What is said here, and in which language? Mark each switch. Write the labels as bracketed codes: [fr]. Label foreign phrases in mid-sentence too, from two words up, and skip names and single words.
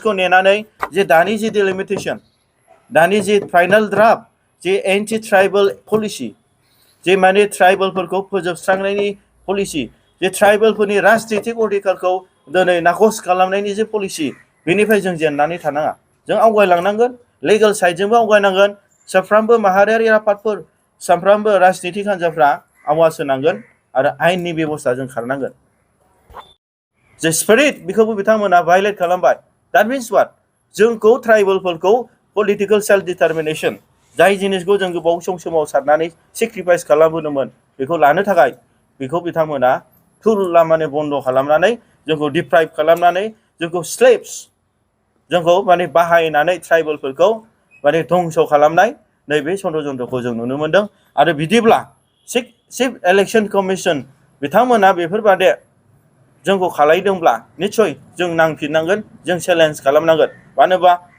[brx] खौ नेनानै जे दानि जे डिलिमिटेशन दानि जे [en] final draft [brx] जे [en] anti tribal policy [brx] जे माने ट्राइबेलफोरखौ फोजोबस्रांनायनि पलिसि जे ट्राइबेलफोरनि राजनीतिक अधिकारखौ दिनै नाखस खालामनायनि जे पलिसि बेनिफ्राय जों जेननानै थानाङा जों आवगायलांनांगोन लिगेल साइडजोंबो आवगायनांगोन साफ्रोमबो माहारियारि आफादफोर साफ्रोमबो राजनीतिक हान्जाफ्रा आवाज होनांगोन आरो आयेननि बेबस्थाजों खारनांगोन जे स्पिरिट बेखौबो बिथांमोना भायलेट खालामबाय [en] that means what [brx] जोंखौ ट्राइबेलफोरखौ [en] political self determination [brx] जाय जिनिसखौ जों गोबाव समाव सारनानै सेक्रिफाइस खालामबोदोंमोन बेखौ लानो थाखाय बेखौ बिथांमोना थुला माने बन्द खालामनानै जोंखौ डिप्राइभ खालामनानै जोंखौ स्लेव्स जोंखौ माने बाहायनानै ट्राइबेलफोरखौ माने धंस खालामनाय नैबे षड्यन्त्रखौ जों नुनो मोनदों आरो बिदिब्ला चिफ इलेक्शन कमिशन बिथांमोना बेफोरबादि जोंखौ खालायदोंब्ला निश्चय जों नांफिननांगोन जों चेलेन्ज खालामनांगोन मानो होनबा